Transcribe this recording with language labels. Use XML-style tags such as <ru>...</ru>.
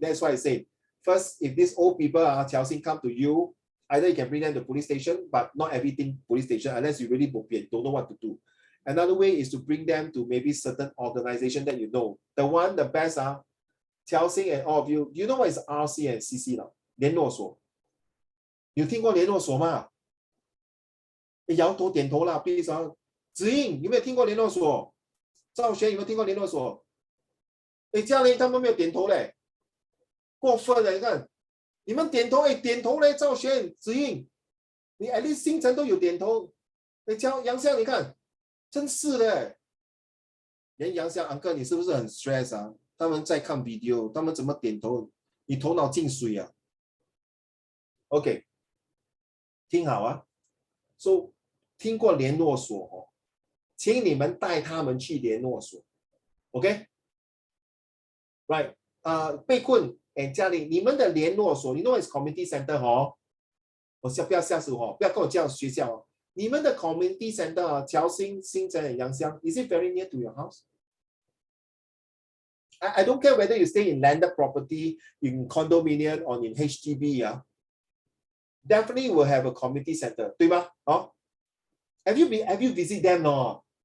<en>That's why I say, first, if these old people are Jiaxing come to you, either you can bring them to the police station, but not everything police station, unless you really don't know what to do. Another way is to bring them to maybe certain organization that you know. The best are Jiaxing and all of you. Do you know what is RC and CC now?</en> <zh>联络所。有听过联络所吗？摇头点头啦，please啊。子英有没有听过联络所？赵璇有没有听过联络所？嘉玲他们没有点头嘞，过分了！你看，你们点头，点头嘞，赵璇、子英，你 at least 星辰都有点头。杨湘，你看，真是的。连杨湘uncle，你是不是很 stress 啊？他们在看 video， 他们怎么点头？你头脑进水啊 ？OK， 听好啊。说听过联络所哦，请你们带他们去联络所。OK。Right. 被困 and 嘉玲，你们的联络所，你</zh> <en>know is community center</en> <zh>哦。我不要吓死我，不要跟我叫学校哦。你们的 community center 啊，侨新、新城、and 阳湘 ，</zh> <en>is it very near to your house? I don't care whether you stay in landed property, in condominium or in HDB 啊。 Definitely will have a community center，</en> <zh>对吗？</zh> <en>哦 ，have you visit them no?</en>